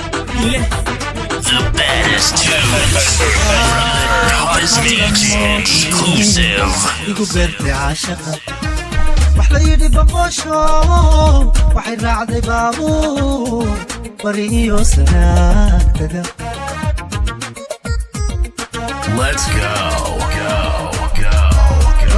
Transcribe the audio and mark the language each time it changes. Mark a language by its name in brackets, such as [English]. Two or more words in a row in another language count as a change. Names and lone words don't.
[English] The baddest tunes from the hottest mix exclusive. [Somali] Igu beertay caashaqa. Wax la yidhi boqosho, waxay raacday baabuur. bari iyo sanaag taga. [English] Let's go, go, go, go.